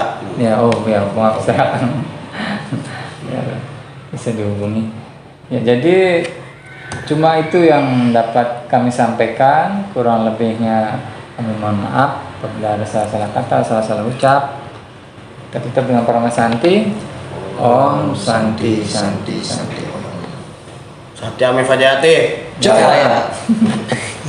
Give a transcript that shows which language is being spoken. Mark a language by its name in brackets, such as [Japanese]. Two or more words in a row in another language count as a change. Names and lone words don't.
[Indonesian] Ya, hubungan masyarakat. Ya, bisa dihubungi. Ya, jadi cuma itu yang dapat kami sampaikan. Kurang lebihnya kami mohon maaf apabila ada salah-salah kata, salah-salah ucap. Kita tutup dengan Parama Santi. [Sanskrit] Om Santi Santi Santi. Satyame Fajayate. [Indonesian] Jaya.